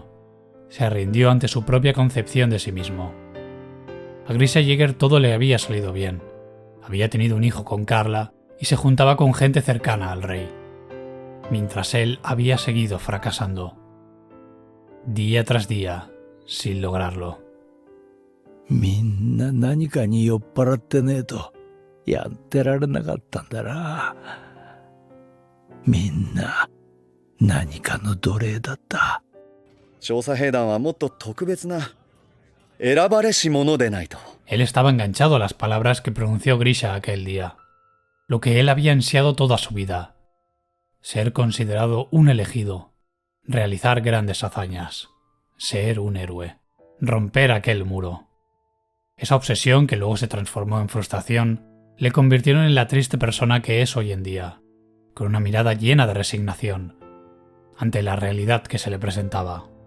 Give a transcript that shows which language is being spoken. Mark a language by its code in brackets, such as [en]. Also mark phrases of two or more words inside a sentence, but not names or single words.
[es] Se rindió ante su propia concepción de sí mismo. A Grisha Yeager todo le había salido bien. Había tenido un hijo con Carla y se juntaba con gente cercana al rey. Mientras él había seguido fracasando. Día tras día, sin lograrlo. [ja] みんな何かに酔っ払ってねえとやってられなかったんだな。みんな何かの奴隷だった。調査兵団はもっと特別な選ばれし者でないと。 [es] Él estaba enganchado a las palabras que pronunció Grisha aquel día. Lo que él había ansiado toda su vida. Ser considerado un elegido. Realizar grandes hazañas. Ser un héroe. Romper aquel muro. Esa obsesión, que luego se transformó en frustración, le convirtieron en la triste persona que es hoy en día, con una mirada llena de resignación ante la realidad que se le presentaba.